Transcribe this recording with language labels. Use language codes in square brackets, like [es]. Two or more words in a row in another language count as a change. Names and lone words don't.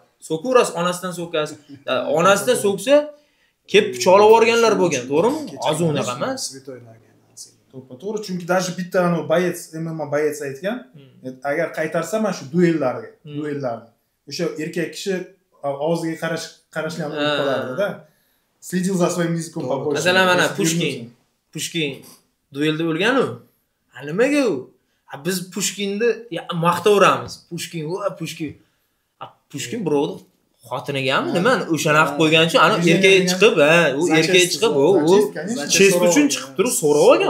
[uz] So'kaverasiz, onasidan so'kasiz. Onasidan so'ksa kelib pichoqlab yuborganlar bo'lgan, to'g'rimi? Hozir unaqa emas. To'g'ri, chunki даже bitta boyets, MMA boyets aytgan, agar qaytarsa mana shu duellarni. O'sha erkak kishi og'ziga qarashni ham bilib qolardi-da. [ru] Следил за своим языком побольше. [uz] Masalan, mana Pushkin duelda o'lgan-ku. Nimaga u? Biz Pushkinni maqtaveramiz. Pushkin birovni xotinigami nima o'shana qilib qo'ygan uchun ana erkak chiqib, u erkak chiqib, u chest uchun chiqib turib so'rab olgan.